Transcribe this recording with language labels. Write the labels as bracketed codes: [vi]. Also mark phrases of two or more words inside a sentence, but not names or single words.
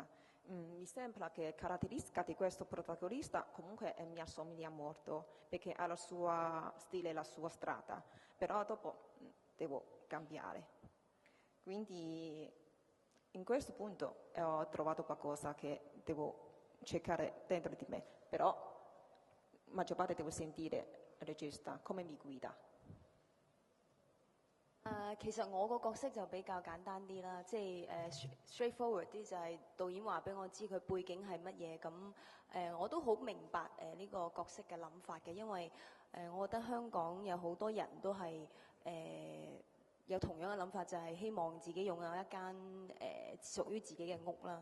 [it] Mi sembra che caratteristica di questo protagonista comunque mi assomiglia molto, perché ha il suo stile, la sua strada, però dopo devo cambiare. Quindi in questo punto ho trovato qualcosa che devo cercare dentro di me, però maggior parte devo sentire il regista come mi guida. [yue] 其實我個角色就比較簡單啲啦，即係straightforward 啲，就係導演話俾我知佢背景係乜嘢，咁我都好明白呢個角色嘅諗法嘅，因為我覺得香港有好多人都係有同樣嘅諗法，就係希望自己擁有一間屬於自己嘅屋啦。